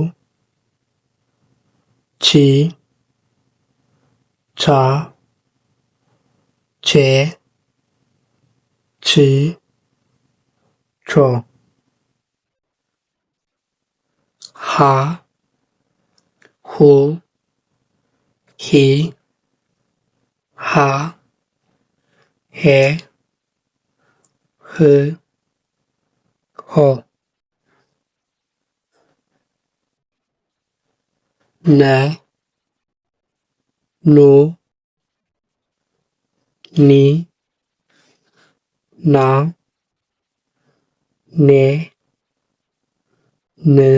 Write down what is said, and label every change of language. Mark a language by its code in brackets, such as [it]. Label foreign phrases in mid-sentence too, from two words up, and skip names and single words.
[am] ቺ፣ ቻ፣ ቼ፣ ች፣ ቾ፣ ሀ፣ ሁ፣ ሂ፣ ሃ፣ ሄ፣ ህ፣ ሆ፣ ነ፣ ኑ፣ ኒ፣ ና፣ ኔ፣ ን፣